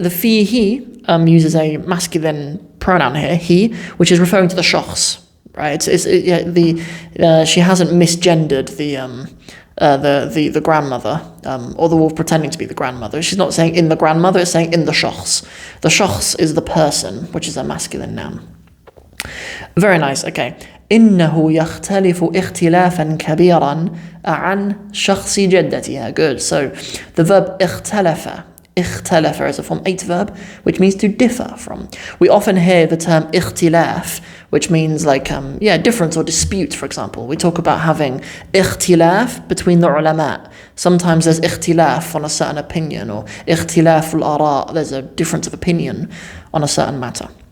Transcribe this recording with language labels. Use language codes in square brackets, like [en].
[en] The fihi uses a masculine pronoun here, he, which is referring to the shakhs, right? She hasn't misgendered the grandmother, or the wolf pretending to be the grandmother. She's not saying in the grandmother, it's saying in the shakhs. The shakhs is the person, which is a masculine noun. Very nice. Okay. [ar] إنه يختلف اختلافا كبيرا عن شخص جدتها. [en] Good. So the verb اختلف is a form 8 verb, which means to differ from. We often hear the term اختلاف, which means like difference or dispute. For example, we talk about having اختلاف between the ulama. Sometimes there's اختلاف on a certain opinion, or [ar] اختلاف الآراء, [en] there's a difference of opinion on a certain matter.